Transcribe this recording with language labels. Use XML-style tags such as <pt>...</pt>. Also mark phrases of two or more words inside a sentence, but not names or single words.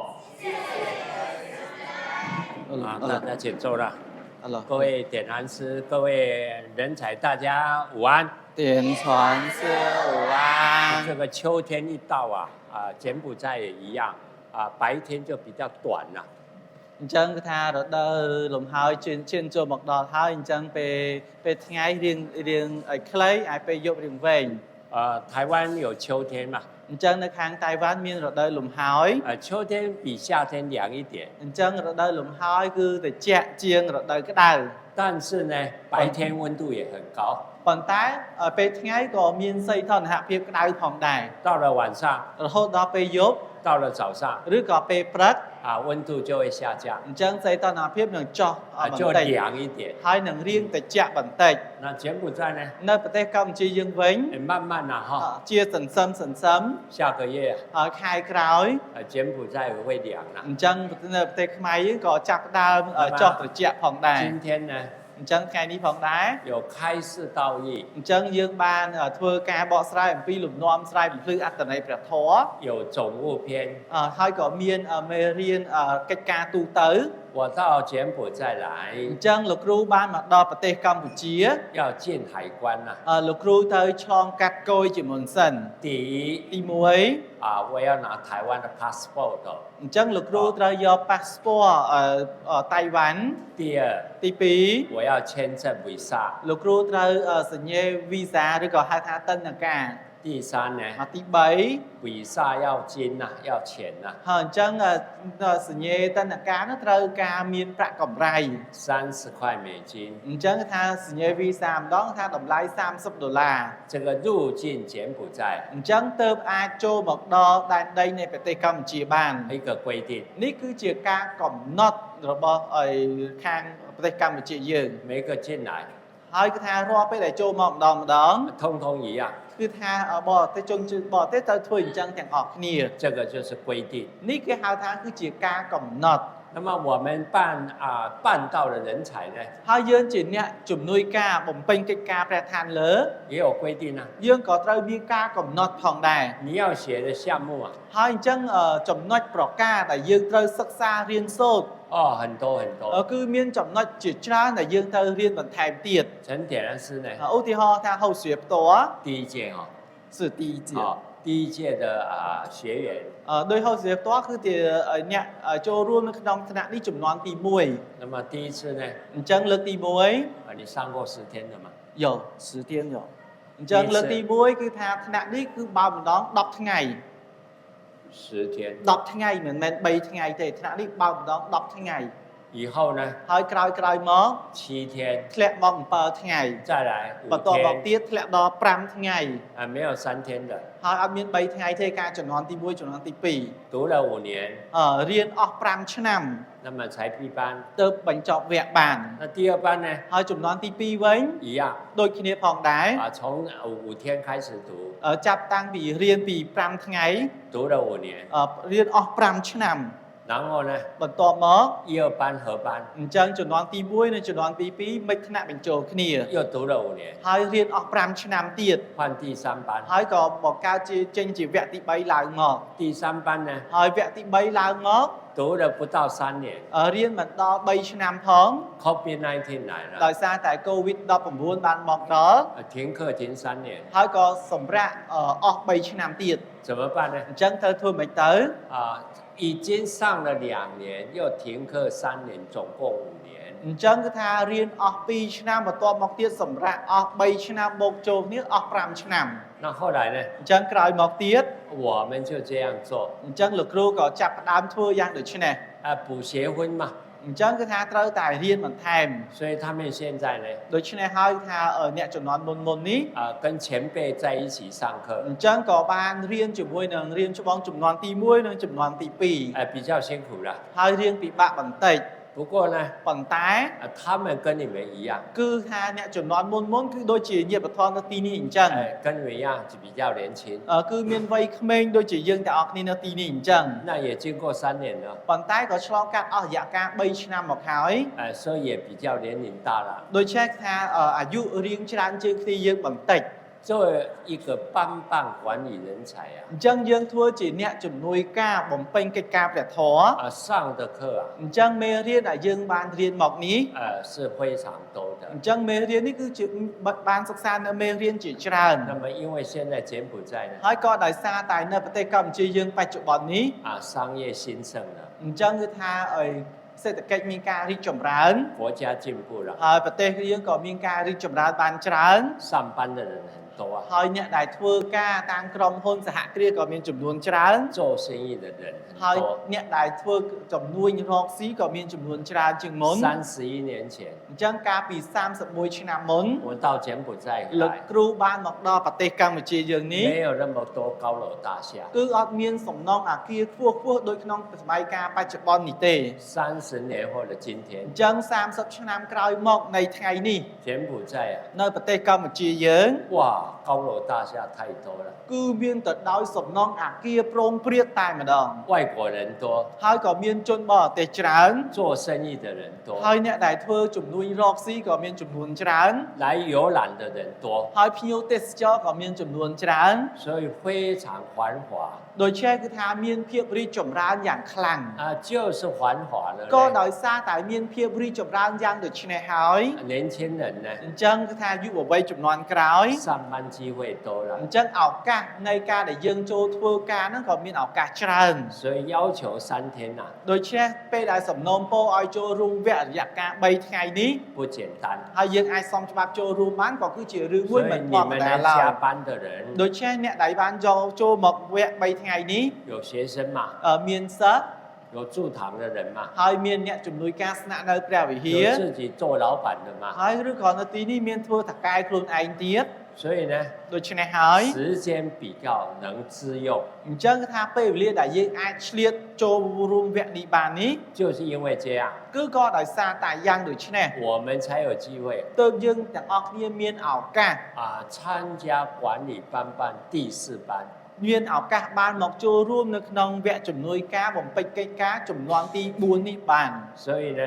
<zh>那请坐了。各各位点传师，各位人才，大家午安。点传师午安。这个秋天一到柬埔寨也一样白天就比较短了。</zh> <km>អញ្ចឹងគឺថារដូវលំហើយជឿនចូលមកដល់ហើយអញ្ចឹងពេលថ្ងៃរៀងឲ្យខ្លីហើយពេលយប់រៀងវែង</km> <zh>台湾有秋天嘛？</zh> <km>អញ្ចឹងនៅខាងតៃវ៉ាន់មានរដូវលំហើយ</km> <zh>秋天比夏天凉一点。</zh> <km>អញ្ចឹងរដូវលំហើយគឺត្រជាក់ជាងរដូវក្តៅ</km> <zh>但是呢，白天温度也很高。</zh> <km>ប៉ុន្តែពេលថ្ងៃក៏មានសីតុណ្ហភាពក្តៅផងដែរ</km> <zh>到了晚上，</zh> <km>រហូតដល់ពេលយប់</km> <zh>到了早上，</zh> <km>ឬក៏ពេលព្រឹក</km> <zh>温度就会下降，</zh> <km>អញ្ចឹងសីតុណ្ហភាពនឹងចុះបន្</km> <zh>就</zh> <km>តិច</km> <zh>凉一点。</zh> <km>ហើយនឹងរៀងត្រជាក់បន្តិច</km> <zh>那柬埔寨呢？</zh> <km>នៅប្រទេសកម្ពុជាយើងវិញ</km> <zh>慢慢</zh> <km>ជាសន្សឹម</km> <zh>下个月</zh> <km>ហើយខែក្រោយ</km> <zh>柬埔寨也会凉了。</zh> <km>អញ្ចឹងនៅប្រទេសខ្មែរយើងក៏ចាប់ផ្ដើមចុះត្រជាក់ផងដែរ</km> <zh>今天呢？</zh> <km>អញ្ចឹងថ្ងៃនេះផងដែរ</km> <zh>有开示道义，</zh> <km>អញ្ចឹងយើងបានធ្វើការបកស្រាយអំពីលំនាំស្រាយបំភ្លឺអត្ថន័យព្រះធម៌</km> <zh>有总务篇，</zh> <km>ហើយក៏មានមេរៀនកិច្ចការទូទៅ</km> <zh>我到柬埔寨来，</zh> <km>អញ្ចឹងលោកគ្រូបានមកដល់ប្រទេសកម្ពុជា</km> <zh>要进海关</zh> <km>លោកគ្រូទៅឆ្លងកាត់គយជាមុនសិន</km> <zh>第一，</zh> <km>ទី1</km> <zh>我要拿台湾的 passport。</zh> <km>អញ្ចឹងលោកគ្រូត្រូវយក passport តៃវ៉ាន់</km> <zh>第二，</zh> <km>ទី2</km> <zh>我要签证 visa。</zh> <km>លោកគ្រូត្រូវសញ្ញេ visa ឬក៏ហៅថាទិដ្ឋាការ</km> <zh>第三呢？</zh> <km>ទី3</km> <zh>visa 要金要钱</zh> <km>ហើយអញ្ចឹងសញ្ញេទិដ្ឋាការនោះត្រូវការមានប្រាក់កម្រៃ</km> <zh>30块美金。</zh> <km>អញ្ចឹងថាសញ្ញេ visa ម្ដងថាតម្លៃ$30</km> <zh>这个入境柬埔寨</zh> <km>អញ្ចឹងទើបអាចចូលមកដល់ដែនដីនៃប្រទេសកម្ពុជាបាន</km> <zh>一个规定，</zh> <km>នេះគឺជាការកំណត់របស់ខាងប្រទេសកម្ពុជាយើង</km> <zh>每个进来</zh> <km>ហើយគឺថារាល់ពេលដែលចូលមកម្ដង</km> <zh>通通一样。</zh> <km>គឺថាបរទេសជនជាតិបរទេសត្រូវធ្វើអញ្ចឹងទាំងអស់គ្នា</km> <zh>这个就是规定。</zh> <km>នេះគេហៅថាគឺជាការកំណត់</km> <zh>那么我们办道的人才呢？</zh> <km>ហើយយើងជាអ្នកជំនួយការបំពេញកិច្ចការព្រះឋានលើ</km> <zh>也有规定</zh> <km>យើងក៏ត្រូវមានការកំណត់ផងដែរ</km> <zh>你要写的项目</zh> <km>ហើយអញ្ចឹងចំណុចប្រការដែលយើងត្រូវសិក្សារៀនសូត្រ</km> <zh>很多很多</zh> <km>គឺមានចំណុចជាច្រើនដែលយើងត្រូវរៀនបន្ថែមទៀត</km> <zh>陈点老师呢？</zh> <km>ឧទាហរណ៍ថាហៅស្រីផ្ទាល់</km> <zh>第一届是第一届第一届的学员</zh> <km>ដោយហៅស្រីផ្ទាល់គឺជាអ្នកចូលរួមនៅក្នុងថ្នាក់នេះចំនួនទី1</km> <zh>那么第一次呢？</zh> <km>អញ្ចឹងលើកទី1</km> <zh>你上过10天的吗？有10天有</zh> <km>អញ្ចឹងលើកទី1គឺថាថ្នាក់នេះគឺបើម្ដង10ថ្ងៃ</km> <zh>10天</zh> <km>10ថ្ងៃមិនមែន3ថ្ងៃទេថ្នាក់នេះបើម្ដង10ថ្ងៃ</km> <zh>以后呢？</zh> <km>ហើយក្រោយមក</km> <zh>7天</zh> <km>ធ្លាក់មក7ថ្ងៃ</km> <zh>再来</zh> <km>បន្ត</km> <zh>5</zh> <km>មក</km> <zh>天</zh> <km>ទៀតធ្លាក់ដល់5ថ្ងៃ</km> <zh>没有3天的</zh> <km>ហើយអត់មាន3ថ្ងៃទេការចំនួនទី1ចំនួនទី</km> <zh>读了5年</zh> <km>2រៀនអស់5ឆ្នាំ</km> <zh>那么才闭班</zh> <km>ទើបបញ្ចប់វគ្គបាន</km> <zh>那第二班呢？</zh> <km>ហើយចំនួនទី2វិញ</km> <zh>一样</zh> <km>ដូចគ្នាផងដែរ</km> <zh>从5天开始读</zh> <km>ចាប់តាំងពីរៀនពី5ថ្ងៃ</km> <zh>读了5年</zh> <km>រៀនអស់5ឆ្នាំ</km> <zh>然后呢？</zh> <km>បន្ទាប់មក</km> <zh>一二班合班</zh> <km>អញ្ចឹងចំនួនទី1និងចំនួនទី2មិនថ្នាក់បញ្ចូលគ្នា</km> <zh>又读了5年</zh> <km>ហើយរៀនអស់5ឆ្នាំទៀត</km> <zh>换第3班</zh> <km>ហើយក៏មកកើតជាចេញជាវគ្គទី3ឡើងមក</km> <zh>第3班呢？</zh> <km>ហើយវគ្គទី3ឡើងមក</km> <zh>读了不到3年</zh> <km>រៀនមិនដល់3ឆ្នាំផង</km> <zh>COVID-19 来了</zh> <km>ដោយសារតែ COVID-19 បានមកដល់</km> <zh>停课停3年</zh> <km>ហើយក៏សម្រាប់អស់3ឆ្នាំទៀត</km> <zh>怎么办呢？</zh> <km>អញ្ចឹងត្រូវធ្វើម៉េចទៅ</km> <zh>已经上了2年又停课3年总共5年</zh> <km>អញ្ចឹងគឺថារៀនអស់2ឆ្នាំបន្ទាប់មកទៀតសម្រាប់អស់3ឆ្នាំបូកចូលគ្នាអស់5ឆ្នាំ</km> <zh>那后来呢？</zh> <km>អញ្ចឹងក្រោយមកទៀត</km> <zh>我们就这样做</zh> <km>អញ្ចឹងលោកគ្រូក៏ចាប់ផ្ដើមធ្វើយ៉ាងដូចនេះ</km> <zh>补学分嘛</zh> <km>អញ្ចឹងគឺថាត្រូវតែរៀនបន្ថែម</km> <zh>所以他们现在呢</zh> <km>ដូច្នេះហើយថាអ្នកចំនួនមុននេះ</km> <zh>跟前辈在一起上课</zh> <km>អញ្ចឹងក៏បានរៀនជាមួយនឹងរៀនច្បងចំនួនទី1និងចំនួនទី2</km> <zh>比较辛苦了</zh> <km>ហើយរៀនពិបាកបន្តិច</km> <zh>不过呢，</zh> <km>ប៉ុន្តែ</km> <zh>他们跟你们一样，</zh> <km>គឺថាអ្នកជំនាន់មុនគឺដូចជាញាតិបឋមនៅទីនេះអញ្ចឹង</km> <zh>跟你们一样就比较年轻，</zh> <km>គឺមានវ័យក្មេងដូចជាយើងទាំងអស់គ្នានៅទីនេះអញ្ចឹង</km> <zh>那也经过3年了，</zh> <km>ប៉ុន្តែក៏ឆ្លងកាត់អស់រយៈកាល3ឆ្នាំមកហើយ</km> <zh>所以也比较年龄大了。</zh> <km>ដូច្នេះថាអាយុរៀងច្រើនជាងគ្នាយើងបន្តិច</km> <zh>作为一个帮办管理人才啊，</zh> <km>អញ្ចឹងយើងធ្វើជាអ្នកជំនួយការបំពេញកិច្ចការព្រះធម៌</km> <zh>上的课啊，</zh> <km>អញ្ចឹងមេរៀនដែលយើងបានរៀនមកនេះ</km> <zh>是非常多的</zh> <km>អ。ញ្ចឹងមេរៀននេះគឺជាបានសិក្សានៅមេរៀនជាច្រើន</km> <zh>那么因为现在柬埔寨呢，</zh> <km>ហើយក៏ដោយសារតែនៅប្រទេសកម្ពុជាយើងបច្ចុប្បន្ននេះ</km> <zh>商业兴盛了，</zh> <km>អញ្ចឹងគឺថាសេដ្ឋកិច្ចមានការរីកចម្រើន</km> <zh>国家进步了，</zh> <km>ហើយប្រទេសយើងក៏មានការរីកចម្រើនបានច្រើន</km> <zh>上班的人很多啊，</zh> <km>ហើយអ្នកដែលធ្វើការតាមក្រុមហ៊ុនសហគ្រាសក៏មានចំនួនច្រើន</km> <zh>做生意的人</zh> <km>ហើយ</km> <zh>很多。</zh> <km>អ្នកដែលធ្វើចំនួនរកស៊ីក៏មានចំនួនច្រើនជាងមុន</km> <zh>31 年前，</zh> <km>អញ្ចឹងកាលពី31ឆ្នាំមុន</km> <zh>我到柬埔寨</zh> <km>លោក</km> <zh>来，</zh> <km>គ្រូបានមកដល់ប្រទេសកម្ពុជាយើងនេះ</km> <zh>没有那么多高楼大厦，</zh> <km>គឺអត់មានសំណង់អាគារខ្ពស់ៗដូចក្នុងសម័យកាលបច្ចុប្បន្ននេះទេ</km> <zh>30 年后的今</zh> <km>អ</km> <zh>天，</zh> <km>ញ្ចឹង30ឆ្នាំក្រោយមកនៃថ្ងៃនេះ</km> <zh>柬埔寨啊，</zh> <km>នៅប្រទេសកម្ពុជាយើង</km> <zh>哇，高楼大厦太多了，</zh> <km>គឺមានទៅដោយសំណង់អាគារប្រងព្រាតតែម្ដង</km> <zh>外国人多，</zh> <km>ហើយក៏មានជនបរទេសច្រើន</km> <zh>做生意的人多，</zh> <km>ហើយអ្នកដែលធ្វើជំនួយរកស៊ីក៏មានចំនួនច្រើន</km> <zh>来游览的人多，</zh> <km>ហើយភ្ញៀវទេសចរក៏មានចំនួនច្រើន</km> <zh>所以非常繁华</zh> <km>ដូច្នេះគឺថាមានភាពរីកចម្រើនយ៉ាងខ្លាំង</km> <zh>啊，就是繁华了</zh> <km>ក៏</km> <zh>嘞。</zh> <km>ដោយសារតែមានភាពរីកចម្រើនយ៉ាងដូចនេះហើយ</km> <zh>年轻人呢，</zh> <km>អញ្ចឹងគឺថាយុវវ័យចំនួនក្រោយ</km> <zh>上班机会多了</zh> <km>អ，ញ្ចឹងឱកាសនៃការដែលយើងចូលធ្វើការហ្នឹងក៏មានឱកាសច្រើន</km> <zh>所以要求3天呐、</zh> <km>ដូច្នេះពេលដែលសំណូមពរឲ្យចូលរួមវគ្គរយៈកាល3ថ្ងៃនេះ</km> <zh>不简单。</zh> <km>ហើយយើងអាចសុំច្បាប់ចូលរួមបានក៏គឺជារឿងមួយ</km> <zh>所以</zh> <km>មិន</km> <zh>你</zh> <km>ធម្ម</km> <zh>们</zh> <km>តា</km> <zh>来</zh> <km>ឡើយ</km> <zh>加班的人，</zh> <km>ដូច្នេះអ្នកដែលបានចូលមកវគ្គ3ថ្ងៃនេះ</km> <zh>有学生嘛，</zh> <km>មានសិស្ស</km> <zh>有驻堂的人嘛，</zh> <km>ហើយមានអ្នកជំនួយការស្នាក់នៅព្រះវិហារ</km> <zh>有自己做老板的嘛。</zh> <km>ហើយឬក៏នៅទីនេះមានធ្វើតកែខ្លួនឯងទៀត</km> <zh>所以呢，</zh> <km>ដូច្នេះហើយ</km> <zh>时间比较能自用，</zh> <km>អញ្ចឹងគឺថាពេលវេលាដែលយើងអាចឆ្លៀតចូលរួមវគ្គនេះបាននេះ</km> <zh>就是因为这样，</zh> <km>គឺក៏ដោយសារតែយ៉ាងដូចនេះ</km> <zh>我们才有机会</zh> <km>ទើបយើងទាំងអស់គ្នាមានឱកាស</km> <zh>参加管理班第4班。</zh> <km>មានឱកាសបានមកចូលរួមនៅក្នុងវគ្គជំនួយការបំពេញកិច្ចការចំនួនទី4នេះបាន</km> <zh>所以呢，</zh>